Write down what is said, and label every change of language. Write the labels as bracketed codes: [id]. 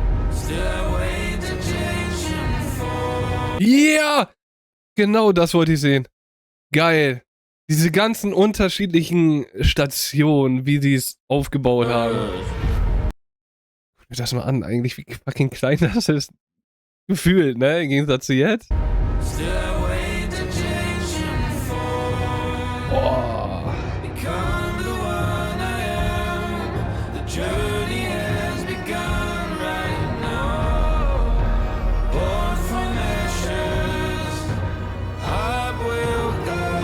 [en] Still a way to change and fall. [de] Ja! Genau das wollte ich sehen. Geil. Diese ganzen unterschiedlichen Stationen, wie sie es aufgebaut haben. Guck mir das mal an, eigentlich wie fucking klein das ist. Gefühlt, ne? Im Gegensatz zu jetzt. [en] Still a way to change and fall. Boah. Become the one I am. The journey has begun right now. Born from ashes, up will go.